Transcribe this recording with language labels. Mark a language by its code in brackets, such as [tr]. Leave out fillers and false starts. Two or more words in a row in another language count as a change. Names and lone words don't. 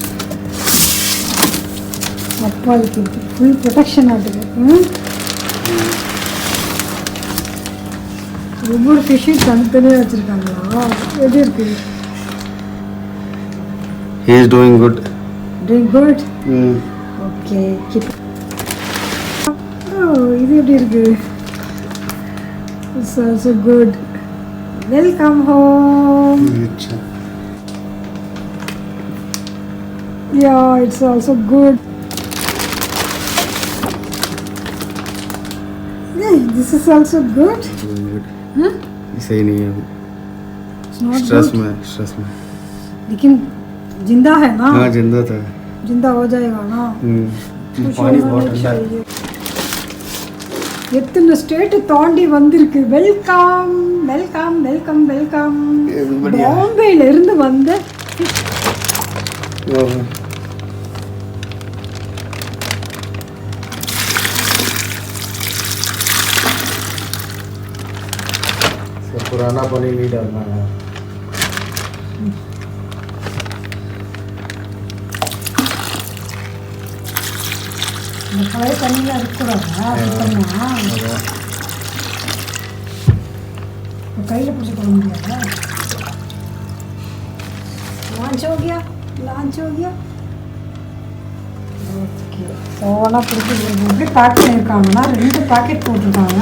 [ta] அப்பாவுக்கு [en] full protection [ta] ஆகுது. ஒவ்வொரு ஃபிஷ்ஷையும் தனித்தனியாக வச்சுருக்காங்களா? எப்படி இருக்கு? [en] He is doing good. Doing good? Okay. Keep. [ta] Oh, இது எப்படி இருக்கு? [en] It's also good. Welcome home. Yeah, it's also good. Yeah, this is also good. Good. Huh? [hi] सही नहीं है. [en] It's not स्ट्रेस good. [hi] में. लेकिन जिंदा है ना? हाँ जिंदा था. जिंदा हो जाएगा ना? पानी बहुत ठंडा है. [ta] எத்தனை ஸ்டேட் தாண்டி வந்திருக்கு. [en] welcome welcome welcome welcome. [ta] பாம்பேல இருந்து வந்த [hi] पुराना पानी नहीं डालना है. [ta] இந்த பழைய தண்ணியில் இருக்கக்கூடாதா? கையில் பிடிச்சி போட முடியாதா? [hi] லான்ச் हो गया. [ta] ஓகே. ஓனா பிடிச்சி எப்படி பேக் பண்ணியிருக்காங்கன்னா 2 பேக்கெட் போட்டிருக்காங்க.